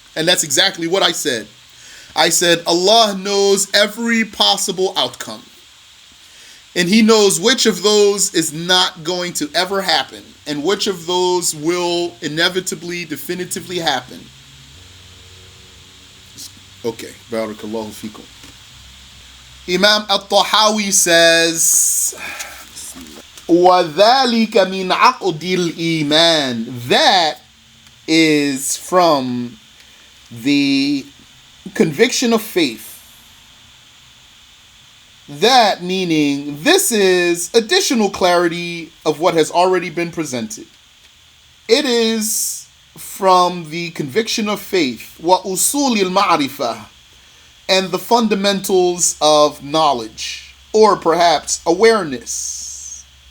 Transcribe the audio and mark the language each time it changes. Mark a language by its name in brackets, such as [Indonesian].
[English] And that's exactly what I said. I said, Allah knows every possible outcome. And He knows which of those is not going to ever happen and which of those will inevitably, definitively happen. Okay. [Arabic] Barakallahu fikum. Imam At-TaHawi says, وَذَلِكَ مِنْ عَقْدِ الْإِيمَانِ. [English] That is from the conviction of faith. That meaning, this is additional clarity of what has already been presented. It is from the conviction of faith, [Arabic] وَأُصُولِ الْمَعْرِفَةِ, [English] and the fundamentals of knowledge, or perhaps awareness.